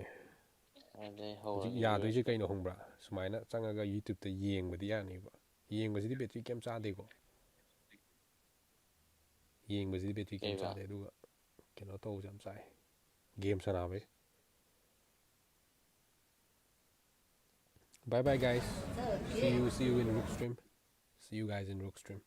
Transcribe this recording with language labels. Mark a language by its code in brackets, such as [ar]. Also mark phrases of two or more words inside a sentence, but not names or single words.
[mni] ꯑꯗꯩ ꯍꯧꯖꯤꯛ ꯍꯧꯔꯒꯦ ꯌꯥꯗꯣꯏꯁꯦ ꯌꯨꯑꯦꯁ ꯀꯩꯅꯣ ꯈꯪꯕ꯭ꯔꯥ ꯁꯨꯃꯥꯏꯅ ꯆꯪꯉꯒ ꯌꯨꯇ꯭ꯌꯨꯕꯇ ꯌꯦꯡꯕꯗꯤ ꯌꯥꯅꯤꯕ ꯌꯦꯡꯕꯁꯤꯗꯤ ꯕꯦꯇ꯭ꯔꯤ ꯀꯩꯝ ꯆꯥꯗꯦꯀꯣ ꯌꯦꯡꯕꯁꯤꯗꯤ ꯕꯦꯇ꯭ꯔꯤ ꯀꯩꯝ ꯀꯩꯕ ꯆꯥꯗꯦ ꯑꯗꯨꯒ ꯀꯩꯅꯣ ꯇꯧꯕꯁꯦ ꯌꯥꯝ ꯆꯥꯏ ꯒꯦꯝ ꯁꯥꯟꯅꯕꯩ [en] Bye bye guys. See you in Rook stream. See you guys in Rook stream.